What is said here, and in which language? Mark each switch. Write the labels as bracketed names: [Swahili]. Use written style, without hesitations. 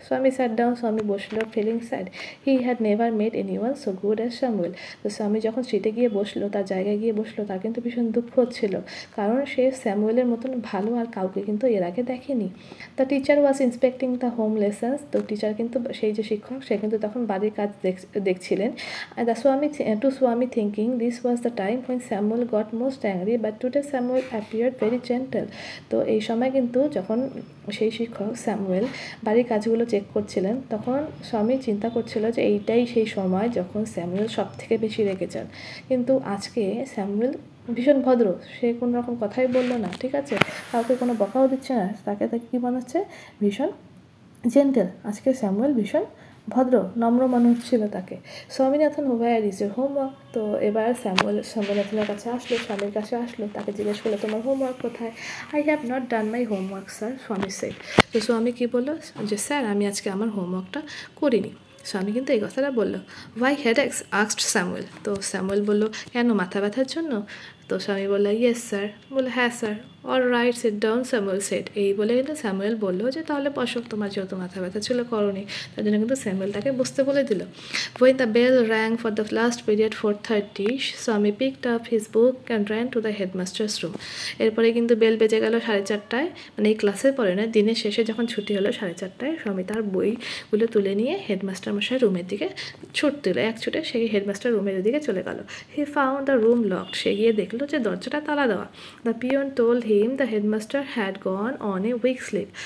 [English] Swami sat down, [Bangla] স্বামী বসলো [English] Feeling sad. He had never made anyone so good as Samuel. [Bangla] তো স্বামী যখন সিটে গিয়ে বসলো, তার জায়গায় গিয়ে বসলো, তার কিন্তু ভীষণ দুঃখ হচ্ছিল, কারণ সে স্যামুয়েলের মতন ভালো আর কাউকে কিন্তু এর আগে দেখেনি। [English] The teacher was inspecting the home lessons. [Bangla] তো টিচার কিন্তু সেই যে শিক্ষক সে কিন্তু তখন বাড়ির কাজ দেখছিলেন। [English] The Swami thinking this was the time when Samuel got most angry, but today Samuel appeared very gentle. [Bangla] তো এই সময় কিন্তু যখন সেই শিক্ষক স্যামুয়েল বাড়ির কাজগুলো চেক করছিলেন, তখন স্বামী চিন্তা করছিল যে এইটাই সেই সময় যখন স্যামুয়েল সব থেকে বেশি রেগে যান। কিন্তু আজকে স্যামুয়েল ভীষণ ভদ্র, সে কোনো রকম কথাই বললো না, ঠিক আছে, কাউকে কোনো বকাও দিচ্ছে না, তাকে কী মনে হচ্ছে ভীষণ জেন্টেল। আজকে স্যামুয়েল ভীষণ ভদ্র নম্র মনে হচ্ছিল তাকে। [English] Swaminathan where is your homework. [Bangla] তো এবার স্বামীনাথনের কাছে আসলো, স্বামীর কাছে আসলো, তাকে জিজ্ঞেস করলো তোমার হোমওয়ার্ক কোথায়। [English] I have not done my homework sir, Swami said. [Bangla] তো স্বামী কী বললো যে স্যার আমি আজকে আমার হোমওয়ার্কটা করিনি। স্বামী কিন্তু এই কথাটা বললো। [English] Why headaches asked Samuel. [Bangla] তো স্যামুয়েল বললো কেন, মাথা ব্যথার জন্য। তো স্বামী বললো [English] Yes sir. [Bangla] বললো হ্যাঁ sir. [English] All right sit down, Samuel said. [Bangla] এই বলে কিন্তু স্যামুয়েল বললো যে তাহলে বসো, তোমার যেহেতু মাথা ব্যথা ছিল করনি, তার জন্য কিন্তু স্যামুয়েল তাকে বসতে বলে দিল। [English] When the bell rang for the last period 4:30, Swami picked up his book and ran to the headmaster's room. [Bangla] এরপরে কিন্তু বেল বেজে গেল 4:30, মানে এই ক্লাসের পরে না, দিনের শেষে যখন ছুটি হলো 4:30, স্বামী তার বইগুলো তুলে নিয়ে হেডমাস্টার মশাই রুমের দিকে ছুটতে হলো। এক ছুটে সেই হেডমাস্টার রুমের দিকে চলে গেল। [English] He found the room locked. [Bangla] সে গিয়ে দেখলো যে দরজাটা তালা দেওয়া। [English] The peon told him the headmaster had gone on a week slip.